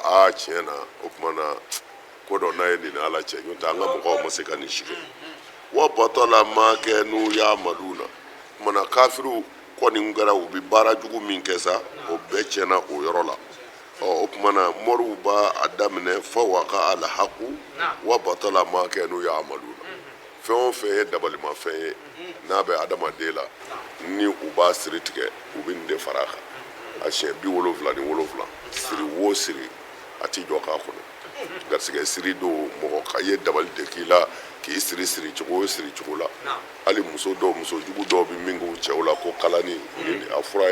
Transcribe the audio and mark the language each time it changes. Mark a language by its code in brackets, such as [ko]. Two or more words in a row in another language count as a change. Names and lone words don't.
[bm] a tiɲɛ na o tuma na ko dɔ n'a ye nin ala cɛ n'o tɛ an ka mɔgɔw ma se ka nin si kɛ [ar] وبطل ما كانوا يعملون [bm] o tuma na kafiriw kɔni kɛra u bɛ baara jugu min kɛ sa o bɛɛ tiɲɛna o yɔrɔ la o tuma na mɔriw b'a daminɛ fa [ar] فوقع الحق وبطل ما كانوا يعملون [bm] fɛn o fɛn ye dabalimafɛn ye n'a bɛ adamaden la ni u b'a siri tigɛ u bɛ nin de fara a kan a siɲɛ 77 siri wo siri a tɛ jɔ k'a kɔnɔ garisɛgɛ siri don mɔgɔ ka ye dabali de k'i la k'i siri cogo o siri cogo la hali musojugu dɔw bɛ min k'u cɛw la ko kalani nin de a fura